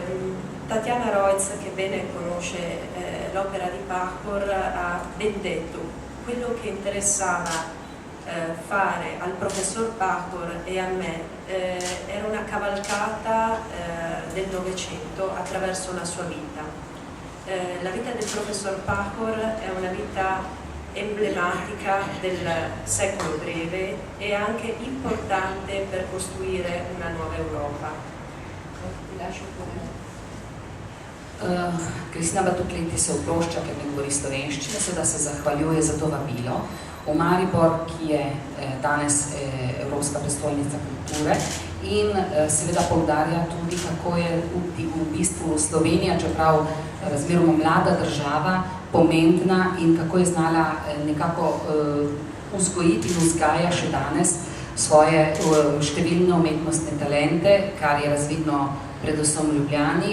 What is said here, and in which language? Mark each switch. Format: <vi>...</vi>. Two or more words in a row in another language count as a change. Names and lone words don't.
<it>Tatiana Roitz, che bene conosce l'opera di Pahor, ha ben detto: quello che interessava fare al professor Pahor e a me era una cavalcata del Novecento attraverso la sua vita. La vita del professor Pahor è una vita emblematica del secolo breve e anche importante per costruire una nuova Europa. Ti lascio pure.</it> <sl>Kristina Batokletti se oprošča, ker ne govori slovenščine, seveda se zahvaljuje za to vabilo v Maribor, ki je danes Evropska prestolnica kulture, in seveda poudarja tudi, kako je v bistvu Slovenija, čeprav razmeroma mlada država, pomembna in kako je znala nekako vzgojiti in vzgaja še danes svoje številne umetnostne talente, kar je razvidno predvsem v Ljubljani.</sl>